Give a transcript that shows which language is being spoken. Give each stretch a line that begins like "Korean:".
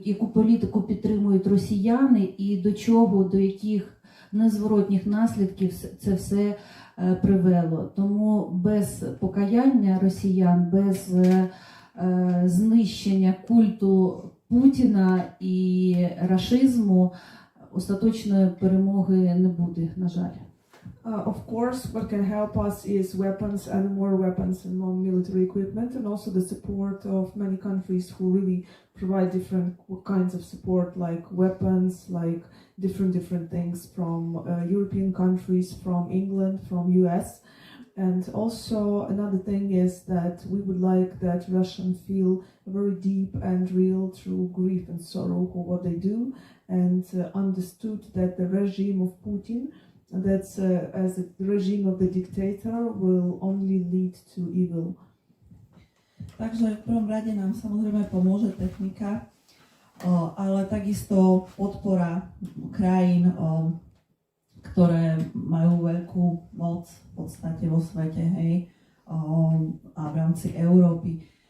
Ukrainian: політику підтримують росіяни і до чого, до яких незворотніх наслідків це все привело. Тому без покаяння росіян, без знищення культу Путіна і рашизму остаточної перемоги не буде, на жаль.
English: Of course, what can help us is weapons and more weapons and more military equipment, and also the support of many countries who really provide different kinds of support, like weapons, like different things from European countries, from England, from US. And also another thing is that we would like that Russians feel very deep and real true grief and sorrow for what they do, and understood that the regime of Putin, that's as the regime of the dictator, will only lead to evil.
Slovak: Takže v prvom rade nám samozrejme pomôže technika, ale takisto podpora krajín, ktoré majú veľkú moc v podstate vo svete, hej, a v rámci Európy.